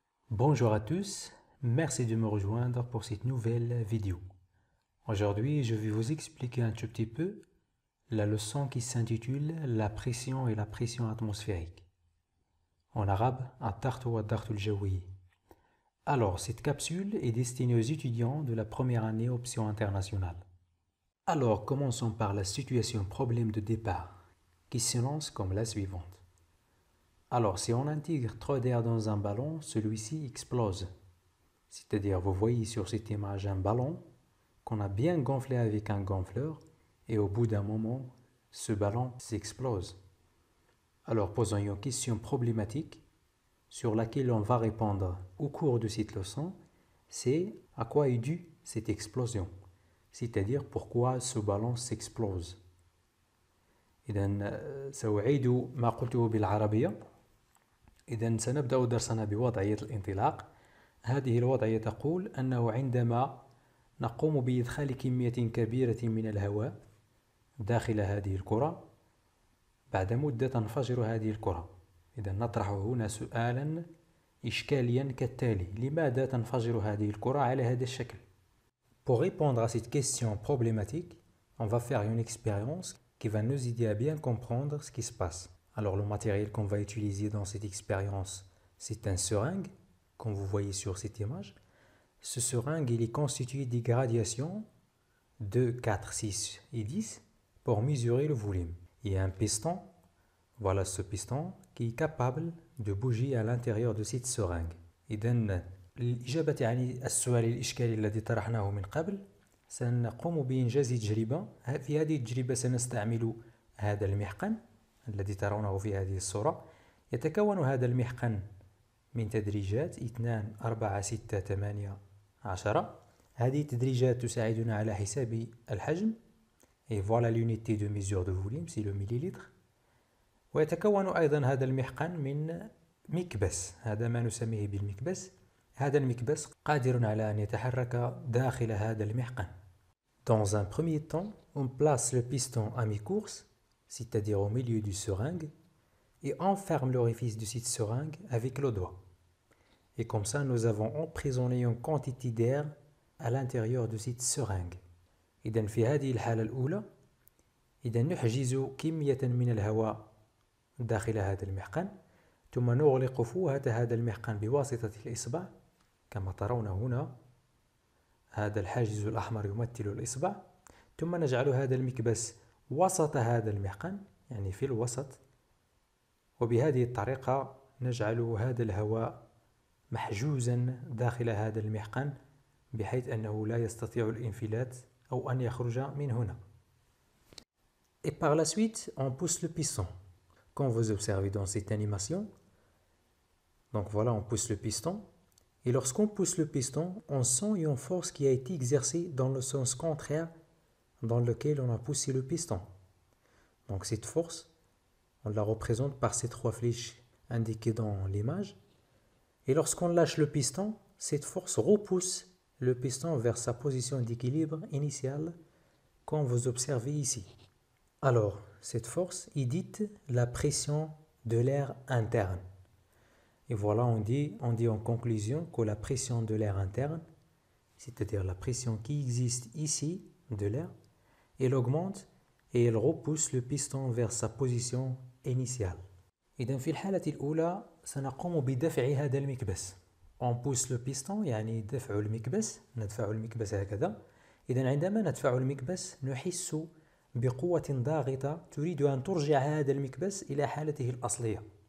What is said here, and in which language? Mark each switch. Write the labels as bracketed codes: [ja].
[fr] Bonjour à tous, merci de me rejoindre pour cette nouvelle vidéo. Aujourd'hui, je vais vous expliquer un tout petit peu la leçon qui s'intitule La pression et la pression atmosphérique. En arabe, [ar] الضغط والضغط الجوي. [fr] Alors, cette capsule est destinée aux étudiants de la première année option internationale. Alors, commençons par la situation problème de départ, qui s'énonce comme la suivante. Alors, si on intègre trop d'air dans un ballon, celui-ci explose. C'est-à-dire, vous voyez sur cette image un ballon qu'on a bien gonflé avec un gonfleur et au bout d'un moment, ce ballon s'explose. Alors, posons une question problématique sur laquelle on va répondre au cours de cette leçon, c'est à quoi est due cette explosion, c'est-à-dire pourquoi ce ballon s'explose. [ar] إذن سأعيد ما قلته بالعربية. إذن سنبدأ درسنا بوضعية الانطلاق. هذه الوضعية تقول أنه عندما نقوم بإدخال كمية كبيرة من الهواء داخل هذه الكرة بعد مدة تنفجر هذه الكرة. إذا نطرح هنا سؤالا إشكاليا كالتالي: لماذا تنفجر هذه الكرة على هذا الشكل؟ [fr] Pour répondre à cette question problématique, on va faire une expérience qui va nous aider à bien comprendre ce qui se passe. Alors le matériel qu'on va utiliser dans cette expérience, c'est un seringue, comme vous voyez sur cette image. Ce seringue, il est constitué des gradations de 4, 6 et 10 pour mesurer le volume. Il y a un piston, voilà ce piston, qui est capable de bouger à l'intérieur de cette seringue. [ar] إذن للإجابة عن السؤال الإشكالي الذي طرحناه من قبل سنقوم بإنجاز تجربة. في هذه التجربة سنستعمل هذا المحقن الذي ترونه في هذه الصورة. يتكون هذا المحقن من تدريجات 2 4 6 8 10. هذه التدريجات تساعدنا على حساب الحجم. [fr] Et voilà l'unité de mesure de volume, c'est le millilitre. [ar] ويتكون أيضا هذا المحقن من مكبس، هذا ما نسميه بالمكبس. هذا المكبس قادر على أن يتحرك داخل هذا المحقن. [fr] Dans un premier temps, on place le piston à mi-course, c'est-à-dire au milieu du seringue, et on ferme l'orifice de cette seringue avec le doigt. Et comme ça, nous avons emprisonné une quantité d'air à l'intérieur de cette seringue. إذن في هذه الحالة الأولى إذن نحجز كمية من الهواء داخل هذا المحقن، ثم نغلق فوهة هذا المحقن بواسطة الإصبع كما ترون هنا. هذا الحاجز الأحمر يمثل الإصبع، ثم نجعل هذا المكبس وسط هذا المحقن، يعني في الوسط، وبهذه الطريقة نجعل هذا الهواء محجوزا داخل هذا المحقن بحيث أنه لا يستطيع الانفلات أو أن يخرج من هنا. Et par la suite, on pousse le piston. Comme vous observez dans cette animation, donc voilà, on pousse le piston. Et lorsqu'on pousse le piston, on sent une force qui a été exercée dans le sens contraire dans lequel on a poussé le piston. Donc cette force, on la représente par ces 3 flèches indiquées dans l'image. Et lorsqu'on lâche le piston, cette force repousse le piston vers sa position d'équilibre initiale, comme vous observez ici. Alors, cette force est dite la pression de l'air interne. Et voilà, on dit en conclusion que la pression de l'air interne, c'est-à-dire la pression qui existe ici de l'air, elle augmente et elle repousse le piston vers sa position initiale. [ar] إذن في الحالة الأولى سنقوم بدفع هذا المكبس. [fr] On pousse le piston [ar] يعني دفع المكبس، ندفع المكبس هكذا. إذن عندما ندفع المكبس نحس بقوة ضاغطة تريد أن ترجع هذا المكبس إلى حالته الأصلية.